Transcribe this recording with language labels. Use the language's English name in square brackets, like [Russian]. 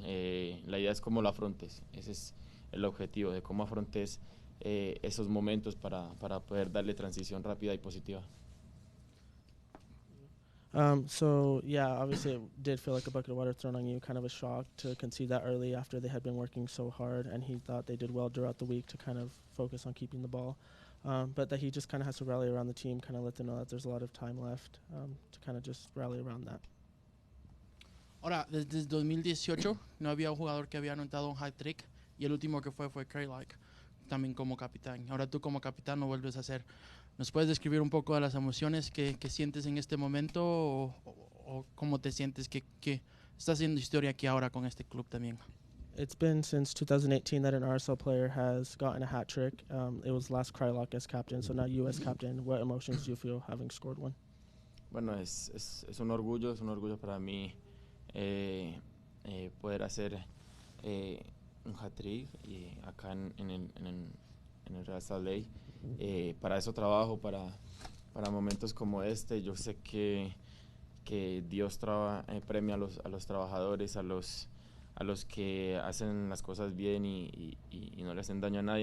[Spanish] La idea es cómo lo afrontes, ese es el objetivo, de cómo afrontes esos momentos para poder darle transición rápida y positiva. [English] So yeah, obviously it did feel like a bucket of water thrown on you, kind of a shock to concede that early after they had been working so hard, and he thought they did well throughout the week to kind of focus on keeping the ball. But that he just kind of has to rally around the team, kind of let them know that there's a lot of time left to kind of just rally around that. [Spanish] Ahora, desde 2018 no había un jugador que había anotado un hat-trick y el último que fue Kraylock, también como capitán. Ahora tú como capitán lo vuelves a hacer. ¿Nos puedes describir un poco de las emociones que sientes en este momento o cómo te sientes que estás haciendo historia aquí ahora con este club también? [English] It's been since 2018 that an RSL player has gotten a hat trick. It was last Krylok as captain, so now you as captain. What emotions do you feel having scored one? [Spanish] Bueno, es un orgullo para mí poder hacer un hat-trick acá en el RSL. Para eso trabajo, para momentos como este. Yo sé que Dios premia a los trabajadores, a los que hacen las cosas bien y no le hacen daño a nadie.